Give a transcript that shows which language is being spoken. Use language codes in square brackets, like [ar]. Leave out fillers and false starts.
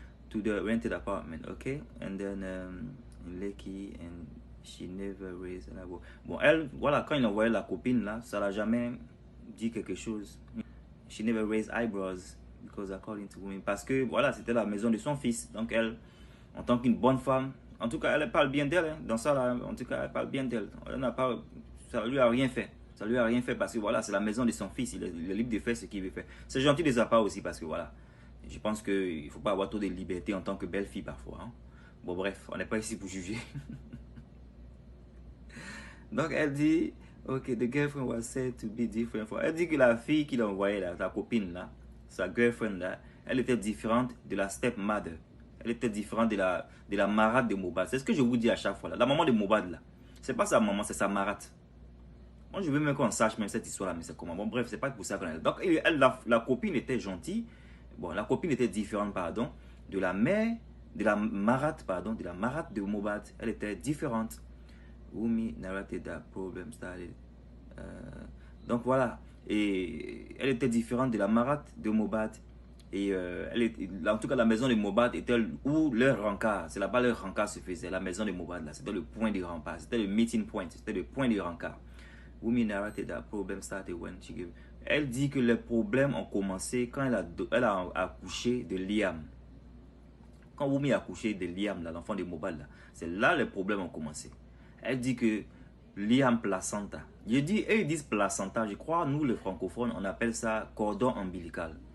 [en] To the rented apartment, ok? And then in Lekki, and she never raised an eyebrow. [fr] Bon, elle, voilà, quand il a envoyé la copine là, ça l'a jamais dit quelque chose. [en] She never raised eyebrows because according to women. [fr] Parce que voilà, c'était la maison de son fils. Donc elle, en tant qu'une bonne femme, en tout cas, elle parle bien d'elle. Hein. Dans ça, là, en tout cas, elle parle bien d'elle. Ça lui a rien fait. Ça lui a rien fait parce que voilà, c'est la maison de son fils. Il est libre de faire ce qu'il veut faire. C'est gentil de sa part aussi parce que voilà, je pense qu'il ne faut pas avoir trop de liberté en tant que belle fille parfois. Hein. Bon, bref, on n'est pas ici pour juger. Donc, elle dit, ok, [en] the girlfriend was said to be different. [fr] Elle dit que la fille qu'il a envoyée là, sa copine là, sa girlfriend là, elle était différente de la stepmother. Elle était différente de la marade de Mohbad. C'est ce que je vous dis à chaque fois là. La maman de Mohbad là, c'est pas sa maman, c'est sa marade. Moi je veux même qu'on sache même cette histoire là, mais c'est comment. Bon bref, c'est pas pour ça qu'on est. Donc elle, la copine était gentille. Bon, la copine était différente, pardon, de la mère, de la marade, pardon, de la marade de Mohbad. Elle était différente. [en] Wumi narrated that problem started. [fr] Donc voilà. Et elle était différente de la marade de Mohbad. Et en tout cas, la maison de Mohbad était où leur rencard, c'est là-bas leur rencard se faisait. La maison de Mohbad, là, c'était le point de rempart, c'était le meeting point, c'était le point de rencard. [en] Wumi narrated that problem started when she gave. [fr] Elle dit que les problèmes ont commencé quand elle a accouché de Liam. Quand Wumi a accouché de Liam, l'enfant de Mohbad, c'est là les problèmes ont commencé. Elle dit que Liam placenta. Je dis, eux ils disent placenta, je crois, nous les francophones, on appelle ça cordon ombilical.